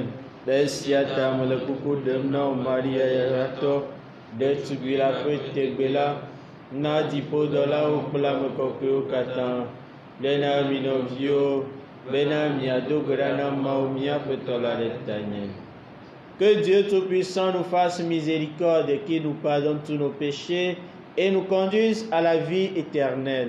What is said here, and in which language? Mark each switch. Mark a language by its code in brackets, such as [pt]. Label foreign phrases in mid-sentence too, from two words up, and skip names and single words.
[ee] Le esia ta mele kuku ɖem na wo Maria Yaratɔ, ɖetugbi la ƒe tegbe la, na dziƒodɔlawo kple ame kɔkɔewo katã, ɖe na mi nɔviwo bena miado gbe ɖa na Mawu mía Aƒetɔ la ɖe tanye. [fr] Que Dieu Tout-Puissant nous fasse miséricorde et qu'il nous pardonne tous nos péchés et nous conduise à la vie éternelle.